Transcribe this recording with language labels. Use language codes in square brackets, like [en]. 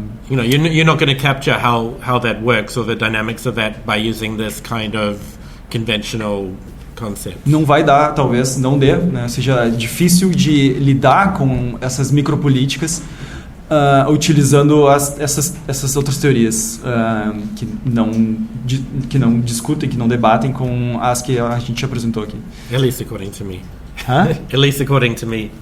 [en] You're not going to capture how that works or the dynamics of that by using this kind of conventional concept. [pt] Não vai dar, talvez não dê, né? Seja difícil de lidar com essas micropolíticas utilizando essas outras teorias que não discutem, que não debatem com as que a gente apresentou aqui. [en] At least according to me. Hã? At least according to me.